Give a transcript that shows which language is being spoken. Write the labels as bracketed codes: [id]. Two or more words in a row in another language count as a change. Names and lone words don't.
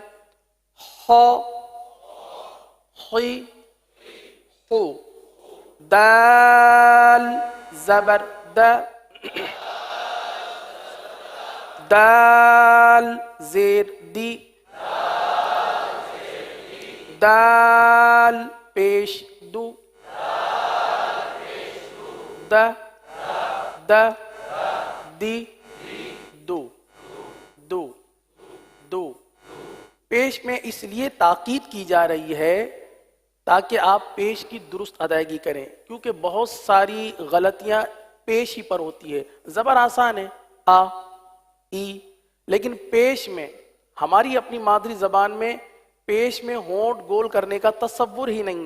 [ur] خا خی ہو، دال زبر دا، دال زیر دی، دال پیش دو، دا دا دی دو دو دو. پیش میں اس لیے تاکید کی جا رہی ہے تاکہ آپ پیش کی درست ادائیگی کریں، کیونکہ بہت ساری غلطیاں پیش ہی پر ہوتی ہے. زبر آسان ہے آ ای، لیکن پیش میں ہماری اپنی مادری زبان میں پیش میں ہونٹ گول کرنے کا تصور ہی نہیں ہے.